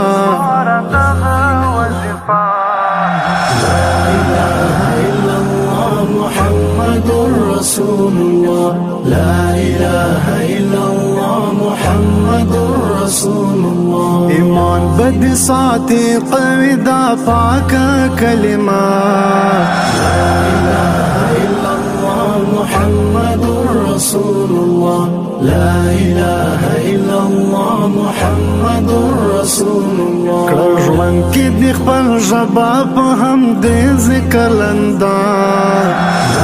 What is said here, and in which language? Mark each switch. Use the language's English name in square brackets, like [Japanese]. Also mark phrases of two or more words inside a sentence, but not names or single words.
[Arabic] لا إله إلا الله محمد رسول الله لا إله إلا الله محمد رسول الله [Pashto] ایمان بد ساتي قوي دا پاک کلمه [Arabic] لا إله إلا الله محمد رسول الله لا إله إلا الله محمد رسول الله [Pashto] کړه ژوند کې د خپل ژبه په هم دې ذکر لندا